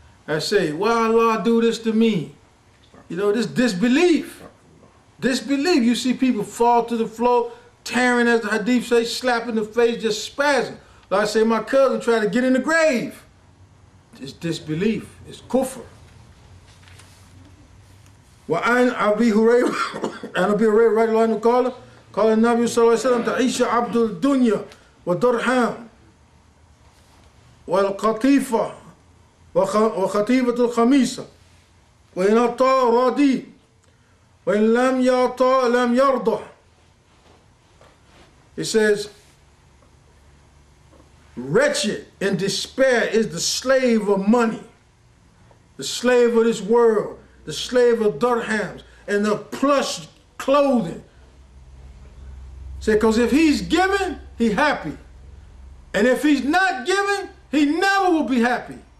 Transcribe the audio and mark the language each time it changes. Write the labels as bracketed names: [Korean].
[English] I say, why Allah do this to me? This disbelief. Disbelief. You see people fall to the floor, tearing, as the hadith say, slapping the face, just spazzing. Like I say, my cousin tried to get in the grave. It's disbelief. It's kufr. [Arabic] وعن أبي هريرة عن أبي هريرة رضي الله عنه قال النبي صلى الله عليه وسلم تعيش عبد الدنيا والدرهم والقطيفة وخطيفة الخميسة وإن أعطى راضي وإن لم يعطى لم يرضى. [English] It says, wretched and despair is the slave of money. the slave of this world, the slave of dirhams and the plush clothing. Say, because if he's giving, he's happy. And if he's not giving, he never will be happy.